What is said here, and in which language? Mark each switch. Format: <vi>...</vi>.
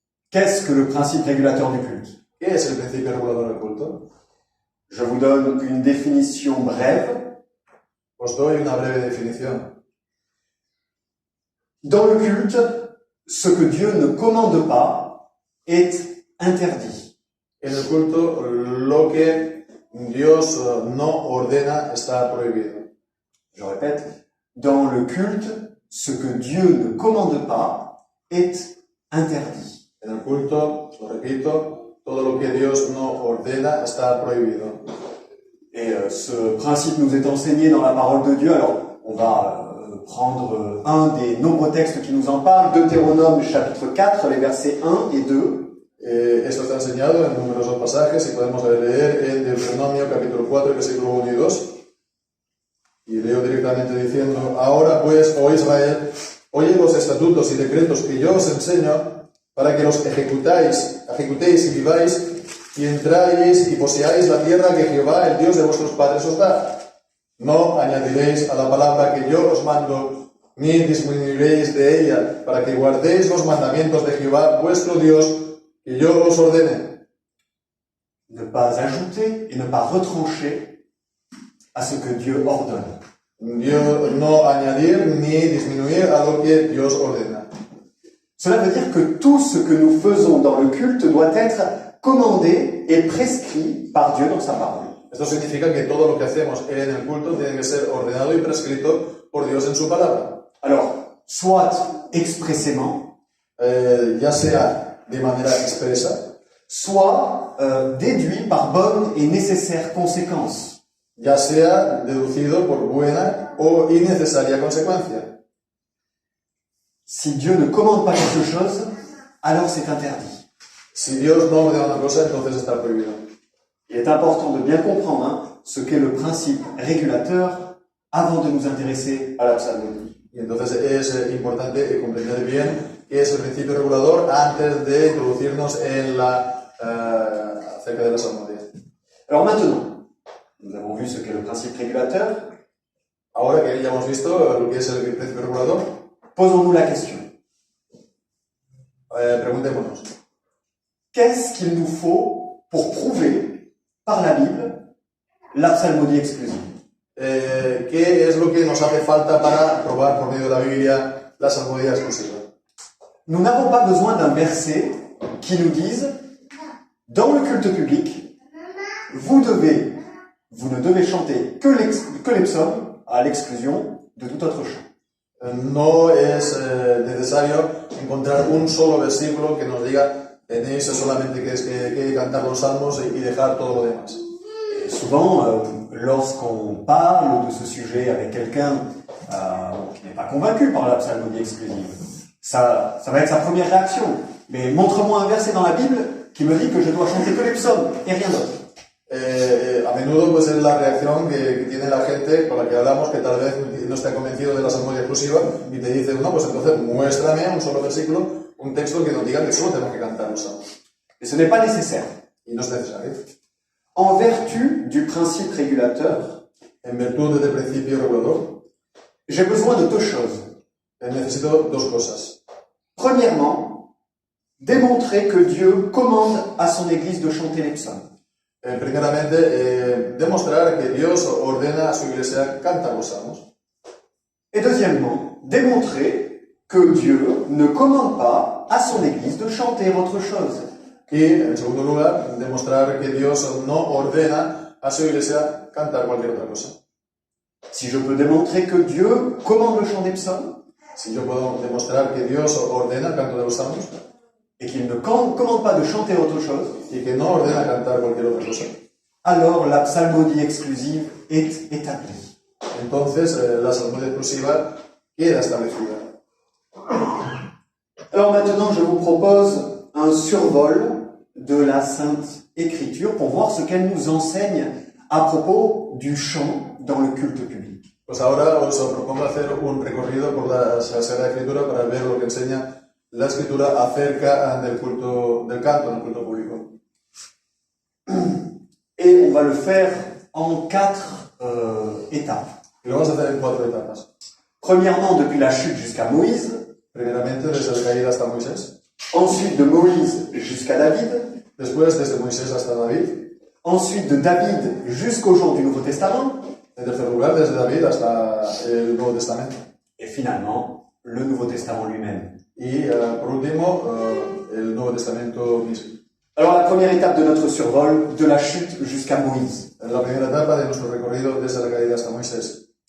<fr>Qu'est-ce que le principe régulateur du culte?</fr> <es>¿Qué es el principio regulador del culto?</es> <fr>Je vous donne une définition brève.</fr> <es>Os doy una breve definición.</es> <fr>Dans le culte, ce que Dieu ne commande pas est interdit.</fr> <es>En el culto, lo que Dios no ordena está prohibido.</es> <fr>Je répète, dans le culte, ce que Dieu ne commande pas est interdit.</fr> <es>En el culto, lo repito, todo lo que Dios no ordena está prohibido.</es> <fr>Et ce principe nous est enseigné dans la parole de Dieu. Alors, on va prendre un des nombreux textes qui nous en parlent, Deutéronome chapitre 4, les versets 1 et 2.</fr> <es>Esto está enseñado en numerosos pasajes y podemos leer en Deuteronomio capítulo 4, versículo 1 y 2. Y leo directamente diciendo: Ahora pues, oh Israel, oye los estatutos y decretos que yo os enseño, para que los ejecutéis y viváis, y entráis y poseáis la tierra que Jehová, el Dios de vuestros padres, os da. No añadiréis a la palabra que yo os mando, ni disminuiréis de ella, para que guardéis los mandamientos de Jehová, vuestro Dios, que yo os ordene.</es> <fr>Ne pas ajouter et ne pas retrancher à ce que Dieu ordonne.</fr> <es>No añadir ni disminuir a lo que Dios ordena.</es> <fr>Cela veut dire que tout ce que nous faisons dans le culte doit être commandé et prescrit par Dieu dans sa parole.</fr> <es>Esto significa que todo lo que hacemos en el culto tiene que ser ordenado y prescrito por Dios en su palabra.</es> <fr>Alors, soit expressément,</fr> <es>ya sea de manera expresa,</es> <fr>soit déduit par bonne et nécessaire conséquence.</fr> <es>Ya sea deducido por buena o innecesaria consecuencia.</es> <fr>Si Dieu ne commande pas quelque chose, alors c'est interdit.</fr> <es>Si Dios no ordena una cosa, entonces está prohibido.</es> <fr>Il est important de bien comprendre ce qu'est le principe régulateur avant de nous intéresser à la psalmodie.</fr> <es>Y entonces es importante comprender bien qué es el principio regulador antes de introducirnos en acerca de la psalmodía.</es> <fr>Alors maintenant, nous avons vu ce qu'est le principe régulateur.</fr> <es>Ahora que ya hemos visto lo que es el principio regulador,</es> <fr>posons-nous la question.</fr> <es>Preguntémonos.</es> <fr>Qu'est-ce qu'il nous faut pour prouver par la Bible la psalmodie exclusive?</fr> <es>¿Qué es lo que nos hace falta para probar por medio de la Biblia la psalmodía exclusiva?</es> <fr>Nous n'avons pas besoin d'un verset qui nous dise, dans le culte public, vous ne devez chanter que les psaumes à l'exclusion de tout autre chant.</fr> <es>No es necesario encontrar un solo versículo que nos diga tenéis solamente que cantar los salmos y dejar todo lo demás.</es> <fr>Et souvent, lorsqu'on parle de ce sujet avec quelqu'un qui n'est pas convaincu par la psalmodie exclusive, ça va être sa première réaction. Mais montre-moi un verset dans la Bible qui me dit que je dois chanter que les psaumes et rien d'autre.</fr> <es>A menudo pues es la reacción que tiene la gente con la que hablamos, que tal vez no está convencido de la psalmodía exclusiva y te dice, no, pues entonces muéstrame un solo versículo, un texto que nos diga que solo tenemos que cantar los salmos.</es> <fr>Et ce n'est pas nécessaire.</fr> <es>Y no es necesario.</es> <fr>En vertu du principe régulateur,</fr> <es>en virtud del principio regulador,</es> <fr>j'ai besoin de deux choses.</fr> <es>Necesito dos cosas.</es> <fr>Premièrement, démontrer que Dieu commande à son Église de chanter les psaumes.</fr> <es>Primeramente, demostrar que Dios ordena a su iglesia cantar los salmos.</es> <fr>Et deuxièmement, démontrer que Dieu ne commande pas à son Église de chanter autre chose.</fr> <es>Y, en segundo lugar, demostrar que Dios no ordena a su iglesia cantar cualquier otra cosa.</es> <fr>Si je peux démontrer que Dieu commande le chant des psaumes,</fr> <es>si yo puedo demostrar que Dios ordena el canto de los salmos,</es> <fr>et qu'il ne commande pas de chanter autre chose,</fr> <es>y que no ordena cantar cualquier otra cosa,</es> <fr>alors la psalmodie exclusive est établie.</fr> <es>Entonces, la psalmodía exclusiva queda establecida.</es> <fr>Alors maintenant, je vous propose un survol de la Sainte Écriture pour voir ce qu'elle nous enseigne à propos du chant dans le culte public.</fr> <es>Pues ahora os propongo hacer un recorrido por la Sagrada Escritura para ver lo que enseña la Escritura acerca del culto, del canto en el culto público.</es> <fr>Et on va le faire en 4 étapes.</fr> <es>Y lo vamos a hacer en 4 etapas.</es> <fr>Premièrement, depuis la chute jusqu'à Moïse.</fr> <es>Primeramente, desde la caída hasta Moisés.</es> <fr>Ensuite, de Moïse jusqu'à David.</fr> <es>Después, desde Moisés hasta David.</es> <fr>Ensuite, de David jusqu'au jour du Nouveau Testament.</fr> <es>En tercer lugar, desde David hasta el Nuevo Testamento.</es> <fr>Et finalement, le Nouveau Testament lui-même.</fr> <es>Y por último, el Nuevo Testamento mismo.</es> <fr>Alors, la première étape de notre survol, de la chute jusqu'à Moïse.</fr> <es>La primera etapa de nuestro recorrido desde la caída hasta Moisés.</es>